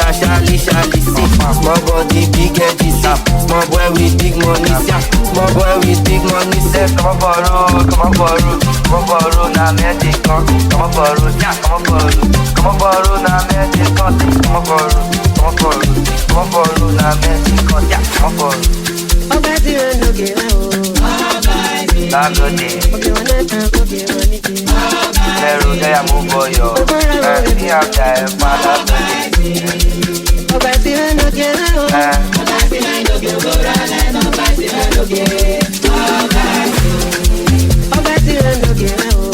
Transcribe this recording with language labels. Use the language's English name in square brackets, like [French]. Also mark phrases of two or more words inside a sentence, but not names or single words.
[Nigerian Pidgin] Charlie, say small body, big edgy, say small boy with big money, say small boy with big money, say come on borrow, na magic, come on borrow, yeah, come on borrow, na magic, come on borrow, na magic, yeah, come on borrow. Oh, baby, I no get out. [Yoruba] Lẹ́rù kẹ́yà mú bọ̀yọ̀ ní àjà ẹ̀ padà bẹ̀rẹ̀. Ọba tí wọ́n lọ gẹ̀ náà. Ọba tí wọ́n lọ gẹ̀ bọ́ra lẹ́nu. Ọba tí wọ́n lọ gẹ̀ náà. Ọba tí wọ́n lọ gẹ̀ náà.